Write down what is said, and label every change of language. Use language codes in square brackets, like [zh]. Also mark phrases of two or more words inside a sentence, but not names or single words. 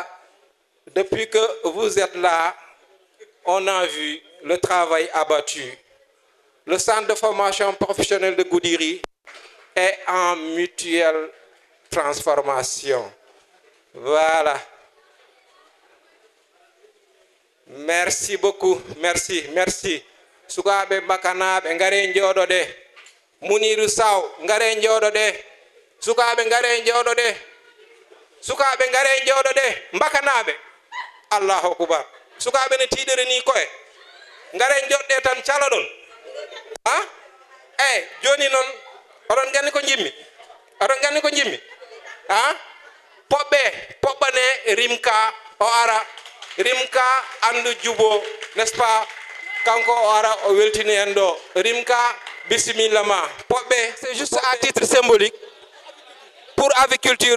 [fr] Depuis que vous êtes là, on a vu le travail abattu. Le centre de formation professionnelle de Goudiri est en mutuelle transformation. Voilà. Merci beaucoup. Merci. [ff] Sukaɓe bakanaɓe ngare jooɗode. Muniru Saw ngare jooɗode. Sukaɓe ngare jooɗode. Sukaɓe ngare jooɗode. Bakanaɓe. [ar] Allahu akbar. [ff] Sukaɓe ne tiiɗere ni koye. Ngare jooɗde tan caloɗon. Joni noon oɗon gandi ko jimmi poɓɓane Rimka o ara Rimka andu jubo, [fr] n'est-ce pas, [ff] kanko o ara o weltini en ɗo. Rimka bismillah ma poɓɓe. [fr] C'est juste à titre symbolique pour aviculture.